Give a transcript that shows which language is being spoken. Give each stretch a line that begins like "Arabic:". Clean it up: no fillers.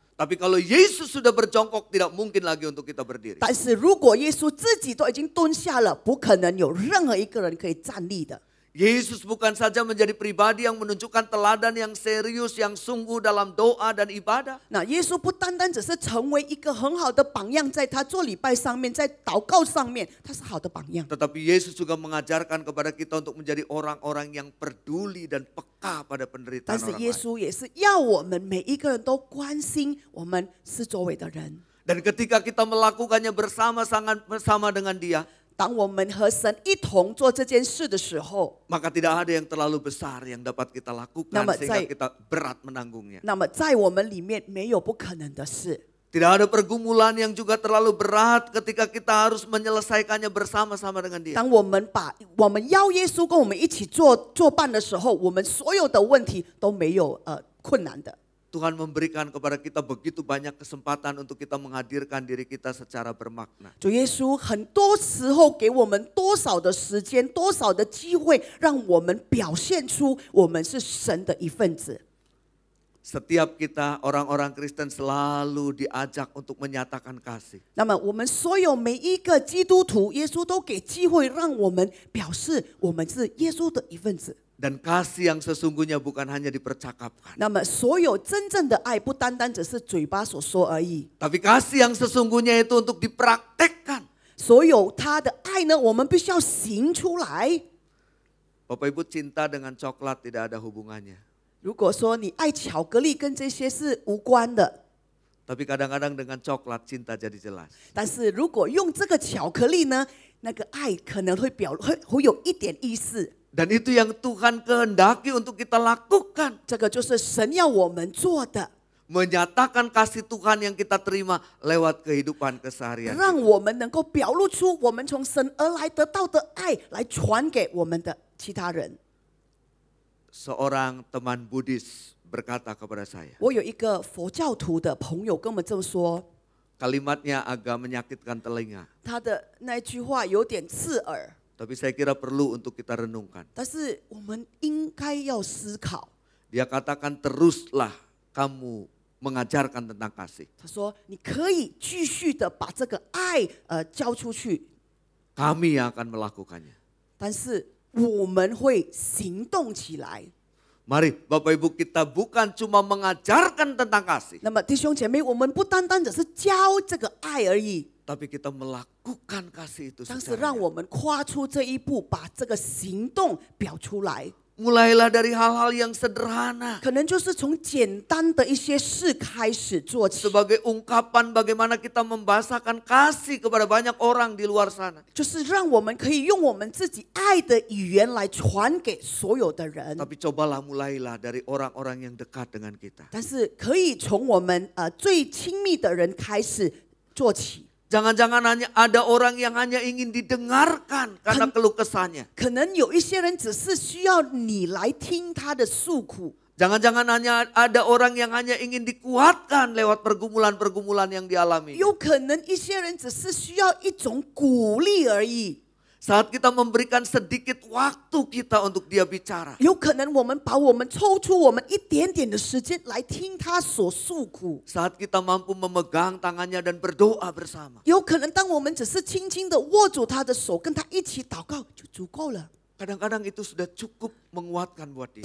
Indonesian: Tapi kalau Yesus sudah berjongkok tidak mungkin lagi untuk kita berdiri.
Chinese: 但是如果耶稣自己都已经蹲下了，不可能有任何一个人可以站立的。
Indonesian: Yesus bukan saja menjadi pribadi yang menunjukkan teladan yang serius, yang sungguh dalam doa dan ibadah.
Chinese: 那耶稣不单单只是成为一个很好的榜样，在他做礼拜上面，在祷告上面，他是好的榜样。
Indonesian: Tetapi Yesus juga mengajarkan kepada kita untuk menjadi orang-orang yang peduli dan peka pada
Chinese: 但
Indonesian: penderitaan
Chinese: 是
Indonesian: orang
Chinese: 耶
Indonesian: lain.
Chinese: 稣也是要我们每一个人都关心我们四周围的人。
Indonesian: Dan ketika kita melakukannya bersama-sama dengan Dia,
Chinese: 当我们和神一同做这件事的时候，
Indonesian: maka tidak ada yang terlalu besar yang dapat kita lakukan Nama sehingga saya- kita berat menanggungnya.
Chinese: 那么在我们里面没有不可能的事。
Indonesian: Tidak ada pergumulan yang juga terlalu berat ketika kita harus menyelesaikannya bersama-sama dengan Dia.
Chinese: 当我们邀耶稣跟我们一起作伴的时候，我们所有的问题都没有困难的。
Indonesian: Tuhan memberikan kepada kita begitu banyak kesempatan untuk kita menghadirkan diri kita secara bermakna.
Chinese: 主耶稣很多时候给我们多少的时间，多少的机会，让我们表现出我们是神的一份子。
Indonesian: Setiap kita orang-orang Kristen selalu diajak untuk menyatakan kasih.
Chinese: 那么我们所有每一个基督徒，耶稣都给机会让我们表示我们是耶稣的一份子。
Indonesian: Dan kasih yang sesungguhnya bukan hanya dipercakapkan.
Chinese: 那么所有真正的爱，不单单只是嘴巴所说而已。
Indonesian: Tapi kasih yang sesungguhnya itu untuk dipraktekkan.
Chinese: 所有他的爱呢，我们必须要行出来。
Indonesian: Bapak Ibu, cinta dengan coklat tidak ada hubungannya.
Chinese: 如果说你爱巧克力，跟这些是无关的。
Indonesian: Tapi kadang-kadang dengan coklat cinta jadi jelas.
Chinese: 但是如果用这个巧克力呢，那个爱可能会会有一点意思。
Indonesian: Dan itu yang Tuhan kehendaki untuk kita lakukan.
Chinese: 这个就是神要我们做的。
Indonesian: menyatakan kasih Tuhan yang kita terima lewat kehidupan keseharian.
Chinese: 让我们能够表露出我们从神而来得到的爱，来传给我们的其他人。
Indonesian: Seorang teman Buddhis berkata kepada saya.
Chinese: 我有一个佛教徒的朋友跟我们这么说，
Indonesian: Kalimatnya agak menyakitkan telinga.
Chinese: 他的那句话有点刺耳，
Indonesian: Tapi saya kira perlu untuk kita renungkan.
Chinese: 但是我们应该要思考。
Indonesian: Dia katakan teruslah kamu mengajarkan tentang kasih.
Chinese: 他说：“你可以继续的把这个爱交出去，
Indonesian: Kami yang akan melakukannya.
Chinese: 但是我们会行动起来。
Indonesian: Mari Bapak Ibu kita bukan cuma mengajarkan tentang kasih.
Chinese: 那么弟兄姐妹，我们不单单只是教这个爱而已，
Indonesian: Tapi kita melakukan kasih itu
Chinese: 但是
Indonesian: secara
Chinese: 让我们跨出这一步，把这个行动表出来。
Indonesian: Mulailah dari hal-hal yang sederhana.
Chinese: 可能就是从简单的一些事开始做起，
Indonesian: Sebagai ungkapan bagaimana kita membahasakan kasih kepada banyak orang di luar sana.
Chinese: 就是让我们可以用我们自己爱的语言来传给所有的人。
Indonesian: Tapi cobalah mulailah dari orang-orang yang dekat dengan kita.
Chinese: 但是可以从我们最亲密的人开始做起。
Indonesian: Jangan-jangan hanya ada orang yang hanya ingin didengarkan karena keluh kesahnya.
Chinese: 可能有一些人只是需要你来听他的诉苦，
Indonesian: Jangan-jangan hanya ada orang yang hanya ingin dikuatkan lewat pergumulan-pergumulan yang dialami.
Chinese: 有可能一些人只是需要一种鼓励而已。
Indonesian: Saat kita memberikan sedikit waktu kita untuk dia bicara.
Chinese: 有可能我们把我们抽出我们一点点的时间来听他所诉苦。
Indonesian: Saat kita mampu memegang tangannya dan berdoa bersama.
Chinese: 有可能当我们只是轻轻的握住他的手，跟他一起祷告就足够了。
Indonesian: Kadang-kadang itu sudah cukup menguatkan buat dia.